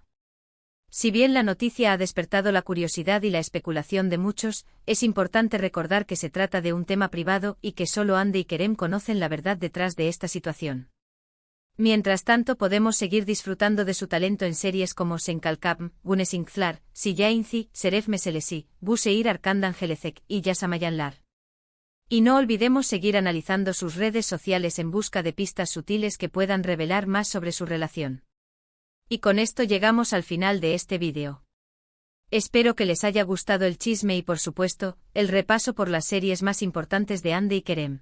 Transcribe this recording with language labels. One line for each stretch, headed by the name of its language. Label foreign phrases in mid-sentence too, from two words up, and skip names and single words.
Spanish: Si bien la noticia ha despertado la curiosidad y la especulación de muchos, es importante recordar que se trata de un tema privado y que solo Hande y Kerem conocen la verdad detrás de esta situación. Mientras tanto, podemos seguir disfrutando de su talento en series como Sen Kalkam, Güneşinkler, Siyainci, Şeref Meselesi, Bu Şehir Arkandan Gelecek y Yaşamayanlar. Y no olvidemos seguir analizando sus redes sociales en busca de pistas sutiles que puedan revelar más sobre su relación. Y con esto llegamos al final de este vídeo. Espero que les haya gustado el chisme y por supuesto, el repaso por las series más importantes de Hande y Kerem.